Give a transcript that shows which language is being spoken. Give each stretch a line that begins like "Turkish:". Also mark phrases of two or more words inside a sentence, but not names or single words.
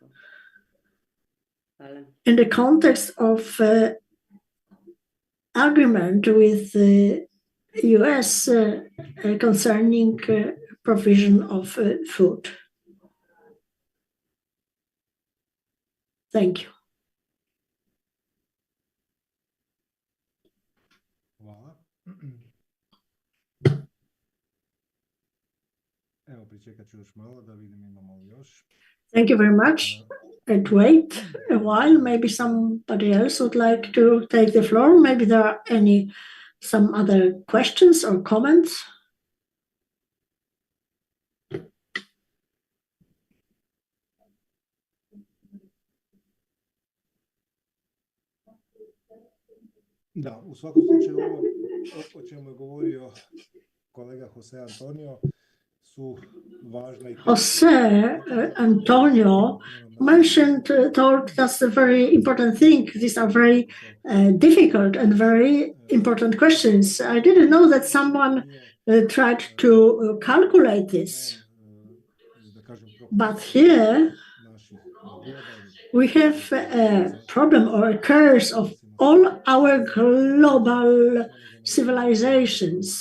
English: In the context of agreement with the US concerning provision of food. Thank you.
Croatian: Hvala. Evo, pričekat ću još malo da vidim imamo li još.
English: Thank you very much. And wait a while, maybe somebody else would like to take the floor. Maybe there are some other questions or comments.
Croatian: Da, u svakom slučaju ovo o čemu je govorio kolega Jose Antonio su važna i...
English: Jose Antonio told us a very important thing. These are very difficult and very important questions. I didn't know that someone tried to calculate this. But here we have a problem or a curse of all our global civilizations.